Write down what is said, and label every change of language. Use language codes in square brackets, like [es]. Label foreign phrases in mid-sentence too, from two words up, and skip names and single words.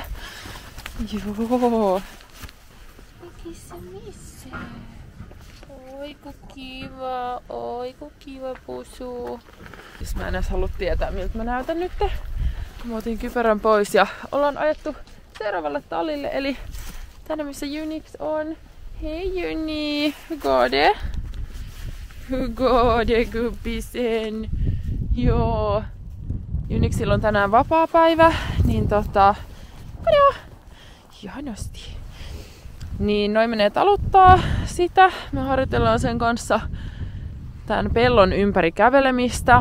[fi] Joo! Missä? Oi ku kiva pusu. Siis mä en edes halua tietää miltä mä näytän nyt. Mä otin kypärän pois ja ollaan ajettu seuraavalle tallille, eli tänne missä Unix on. [sv] Hei Juni, hur går det? Hur går det gubbisen? [fi] Joo. Unixilla on tänään vapaapäivä, niin ihanasti. Niin noin menee taluttaa sitä. Me harjoitellaan sen kanssa tämän pellon ympäri kävelemistä.